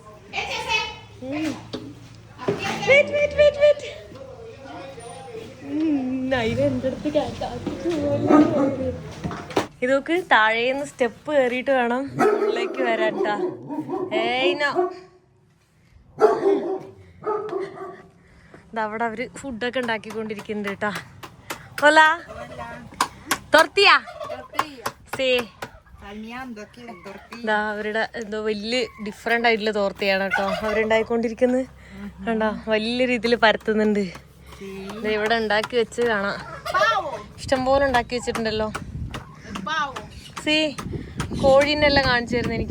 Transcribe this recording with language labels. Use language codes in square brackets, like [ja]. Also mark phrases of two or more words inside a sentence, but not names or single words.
[ml] എൻ്റെ അടുത്ത് ഇതൊക്കെ താഴേന്ന് സ്റ്റെപ്പ് കയറിയിട്ട് വേണം ഉള്ളിലേക്ക് വരാൻ ട്ടാ. അവിടെ അവര് ഫുഡൊക്കെ ഉണ്ടാക്കിക്കൊണ്ടിരിക്കുന്നുണ്ട് കേട്ടാ. [es] Hola. Tortilla. Sí. [ml] അവരുടെ എന്തോ വലിയ ഡിഫറെന്റ് ആയിട്ടുള്ള തോർത്തിയാണ് കേട്ടോ അവരുണ്ടായിക്കൊണ്ടിരിക്കുന്നത്. കണ്ടോ വലിയ രീതിയിൽ പരത്തുന്നുണ്ട്. ഇവിടെ ഉണ്ടാക്കി വെച്ച് കാണാം. ഇഷ്ടംപോലെ ഉണ്ടാക്കി വെച്ചിട്ടുണ്ടല്ലോ. സി കോഴീനെല്ലാം കാണിച്ചു തരുന്നു എനിക്ക്.